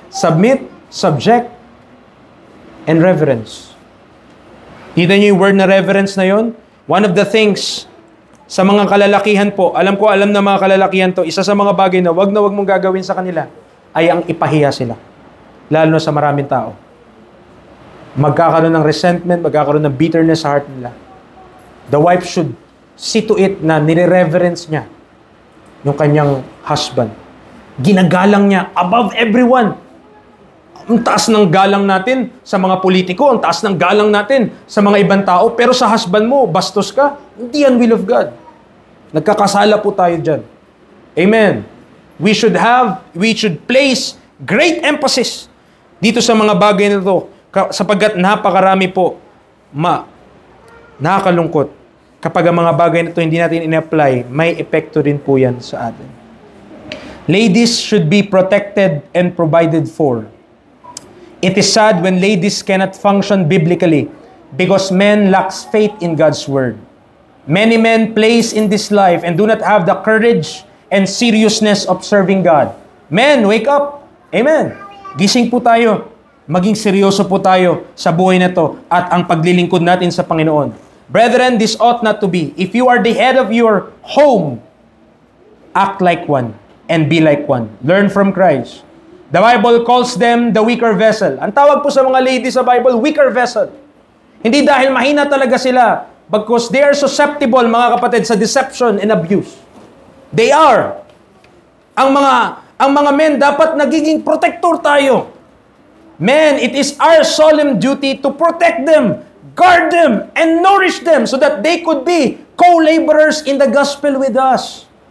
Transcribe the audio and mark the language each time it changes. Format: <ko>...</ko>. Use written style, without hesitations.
<en>Submit, subject, and reverence.</en> <tl>Kita nyo yung word na reverence na yon?</tl> <en>One of the things</en> <tl>sa mga kalalakihan po, alam na mga kalalakihan to, isa sa mga bagay na wag mong gagawin sa kanila ay ang ipahiya sila. Lalo na sa maraming tao. Magkakaroon ng resentment, magkakaroon ng bitterness sa heart nila.</tl> <en>The wife should see to it</en> <tl>na nire-reverence niya yung kanyang husband. Ginagalang niya</tl> <en>above everyone.</en> <tl>Ang taas ng galang natin sa mga politiko, ang taas ng galang natin sa mga ibang tao, pero sa husband mo, bastos ka, hindi yan</tl> <en>will of God.</en> <tl>Nagkakasala po tayo dyan. Amen.</tl> <en>We should place great emphasis</en> <tl>dito sa mga bagay na ito, sapagkat napakarami po, nakakalungkot. Kapag ang mga bagay na ito hindi natin in-apply, may epekto rin po yan sa atin.</tl> <en>Ladies should be protected and provided for. It is sad when ladies cannot function biblically because men lacks faith in God's word. Many men place in this life and do not have the courage and seriousness of serving God. Men, wake up! Amen!</en> <tl>Gising po tayo. Maging seryoso po tayo sa buhay na to at ang paglilingkod natin sa Panginoon.</tl> <en>Brethren, this ought not to be. If you are the head of your home, act like one and be like one. Learn from Christ. The Bible calls them the weaker vessel.</en> <tl>Ang tawag po sa mga ladies sa Bible, weaker vessel. Hindi dahil mahina talaga sila,</tl> <en>because they are susceptible,</en> <tl>mga kapatid, sa deception and abuse.</tl> <en>They are.</en> <tl>Ang mga men, dapat nagiging protector tayo.</tl> <en>Men, it is our solemn duty to protect them, guard them, and nourish them so that they could be co-laborers in the gospel with us.</en>